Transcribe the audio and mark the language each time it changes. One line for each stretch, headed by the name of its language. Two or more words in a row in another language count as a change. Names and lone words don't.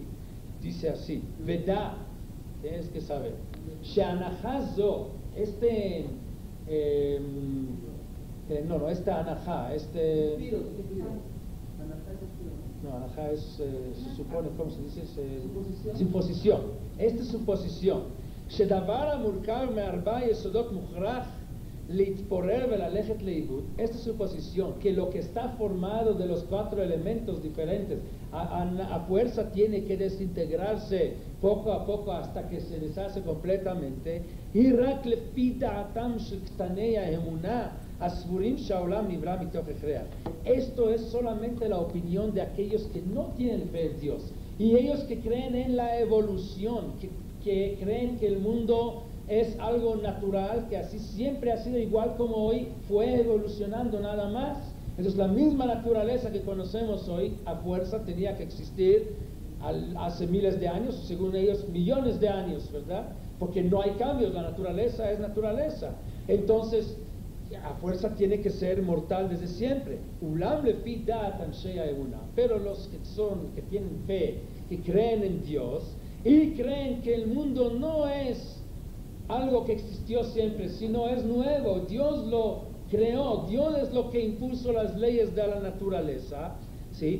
Spanish: Dice así, Vedá, tienes que saber, Sheanahazo, esta anajá, no, anajá es, se supone, ¿cómo se dice? Suposición. Esta suposición,
Hebrew: שדבר המורכב מארבעה יסודות מוכרח להתפורר וללכת לאיבוד.
Spanish: Esta suposición, que lo que está formado de los 4 elementos diferentes, a fuerza tiene que desintegrarse poco a poco hasta que se deshace completamente.
Hebrew: היא רק לפי דעתם של קטני האמונה הסבורים שהעולם נברא מתוך הכרח.
Spanish: Esto es solamente la opinión de aquellos que no tienen fe en Dios, y ellos que creen en la evolución, que creen que el mundo es algo natural, que así siempre ha sido, igual como hoy fue evolucionando nada más. Entonces la misma naturaleza que conocemos hoy a fuerza tenía que existir hace miles de años, según ellos millones de años, ¿verdad? Porque no hay cambios, la naturaleza es naturaleza. Entonces a fuerza tiene que ser mortal desde siempre.
Hebrew: אולם לפי דעת אנשי האמונה.
Spanish: Pero los que tienen fe, que creen en Dios y creen que el mundo no es algo que existió siempre, sino es nuevo, Dios lo creó, Dios es lo que impuso las leyes de la naturaleza, ¿sí?